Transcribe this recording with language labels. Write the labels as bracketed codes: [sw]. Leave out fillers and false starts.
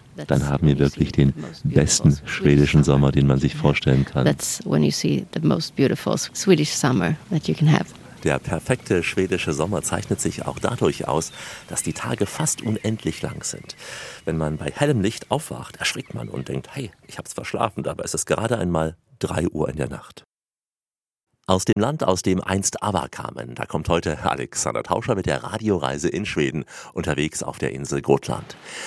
[de] Dann haben wir wirklich den besten schwedischen Sommer, den man sich vorstellen kann. [en] That's when you see the most beautiful Swedish summer that you can have. [de] Der perfekte schwedische Sommer zeichnet sich auch dadurch aus, dass die Tage fast unendlich lang sind. Wenn man bei hellem Licht aufwacht, erschrickt man und denkt, hey, ich hab's verschlafen, aber es ist gerade einmal 3 Uhr in der Nacht. Aus dem Land, aus dem einst Ava kamen, da kommt heute Alexander Tauscher mit der Radioreise in Schweden, unterwegs auf der Insel Gotland.